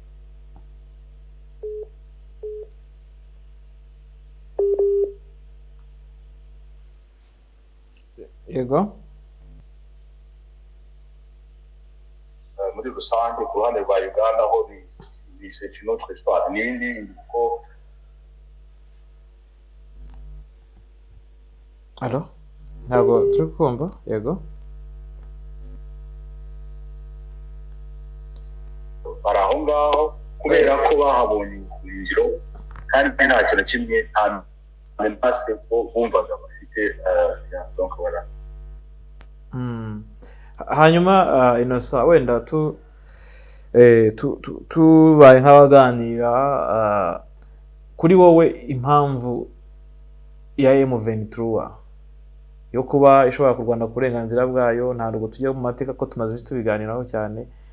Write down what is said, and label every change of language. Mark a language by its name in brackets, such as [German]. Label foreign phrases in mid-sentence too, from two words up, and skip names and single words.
[Kinyarwanda] yego muri rusange ku ruhande rwa Uganda aho bise [French] notre histoire [Kinyarwanda] n'indi ko Alo, ntabwo turi kumva. Yego, bari aho ngaho kubera ko bahabonye ubuhungiro kandi nta kintu kimwe nta menase ko bumvaga bafite [French] donc voilà. [Kinyarwanda] hanyuma Innocent, wenda tubaye nk'abaganira, kuri wowe impamvu ya M23 yo kuba ishobora kurwana ku burenganzira bwayo, ntabwo tujya mu mateka ko tumaze iminsi tubiganiraho cyane.